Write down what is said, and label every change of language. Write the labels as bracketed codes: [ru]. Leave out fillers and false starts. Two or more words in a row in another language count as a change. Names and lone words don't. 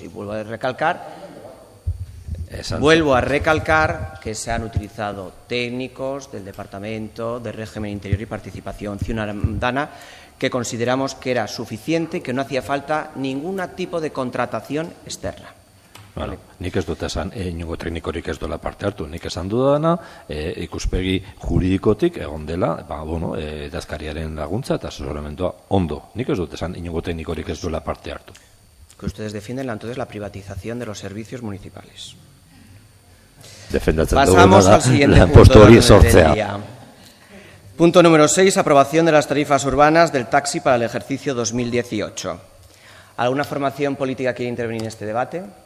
[es] Y vuelvo a recalcar que se han utilizado técnicos del Departamento de Régimen Interior y Participación Ciudadana, que consideramos que era suficiente, que no hacía falta ningún tipo de contratación externa. [eu] Nik ez dut esan, inongo teknikorik ez dola parte hartu, nik esan dudana, ikuspegi juridikotik egon dela, idazkariaren laguntza eta asesoramentua ondo. Nik ez dut esan, inongo teknikorik ez dola parte hartu. [es] Que ustedes defienden entonces la privatización de los servicios municipales. Pasamos al siguiente punto del día. Punto número 6. Aprobación de las tarifas urbanas del taxi para el ejercicio 2018. ¿Alguna formación política quiere intervenir en este debate?